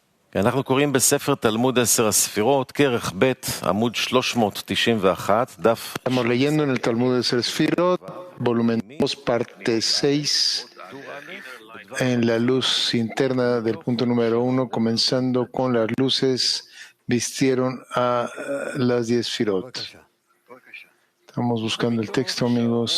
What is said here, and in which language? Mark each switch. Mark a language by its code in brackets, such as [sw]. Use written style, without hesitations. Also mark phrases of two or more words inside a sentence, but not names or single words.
[he] אנחנו קוראים בספר תלמוד 10 הספירות, כרך ב', עמוד 391, דף... [es] Estamos leyendo en el Talmud de Sefirot, volumen 2, parte 6, en la luz interna del punto número 1, comenzando con las luces, vistieron a las 10 Sefirot. Estamos buscando el texto, amigos.